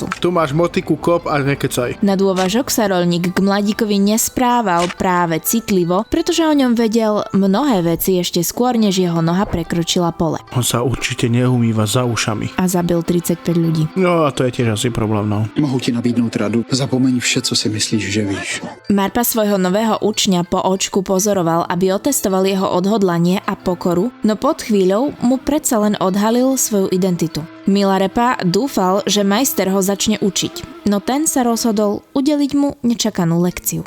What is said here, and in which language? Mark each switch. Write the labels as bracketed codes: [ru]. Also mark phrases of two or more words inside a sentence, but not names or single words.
[sk] Tu máš motiku, kop a nekecaj. Na dôvažok sa roľník k mladíkovi nesprával práve citlivo, pretože o ňom vedel mnohé veci ešte skôr, než jeho noha prekročila pole. On sa určite neumýva za ušami. A zabil 35 ľudí. No a to je tiež asi problém, no. [cs] Mohu ti nabídnout radu. Zapomeň vše, co si myslíš, že víš. [sk] Marpa svojho nového učňa po očku pozoroval, aby otestoval jeho odhodlanie a pokoru, no pod chvíľou mu predsa len odhalil svoju identitu. Milarepa dúfal, že majster ho začne učiť, no ten sa rozhodol udeliť mu nečakanú lekciu.